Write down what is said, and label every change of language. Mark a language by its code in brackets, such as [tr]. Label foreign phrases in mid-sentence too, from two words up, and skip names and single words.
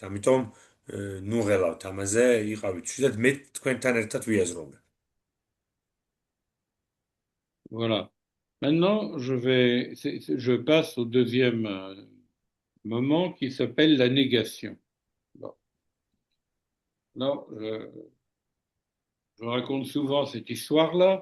[ka] ამიტომ ნუ ღელავთ ამაზე, იყავით შედად მე თქვენთან ერთად ვიაზროვნებ. [fr] Voilà. Maintenant, je passe au deuxième moment qui s'appelle la négation. Bon. Alors, je raconte souvent cette histoire-là.